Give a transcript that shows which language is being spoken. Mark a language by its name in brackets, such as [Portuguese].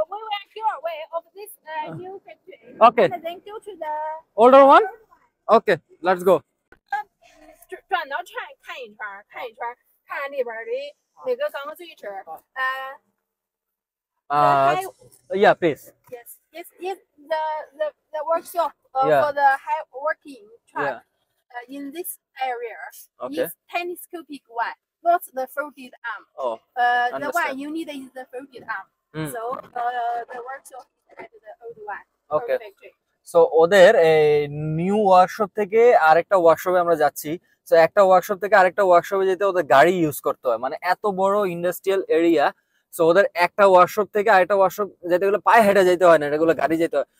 [English] We will go away of this new factory. Okay. And then go to the Older one? Okay, let's go. [Chinese] 转到看一圈，看里边的那个钢锯齿。 [English] Uh, yeah, please. Yes. The workshop Yeah. for the high working truck Yeah. in this area Okay. is telescopic one, not the folded arm. Oh. The one Understand. you need is the folded arm. Mm. So the workshop is at the old one. Okay. Old factory. [Bangla] So ওদের এই new workshop থেকে আরেকটা ওয়ার্কশপে আমরা যাচ্ছি। So একটা workshop থেকে আরেকটা ওয়ার্কশপে যেতে ওদের গাড়ি ইউজ করতে হয়, মানে এত বড় ইন্ডাস্ট্রিয়াল এরিয়া। সো ওদের একটা ওয়ার্কশপ থেকে আরেকটা ওয়ার্কশপ যেতে গেলে পায়ে হেঁটে যেতে হয় না, এগুলো গাড়ি যেতে হয়।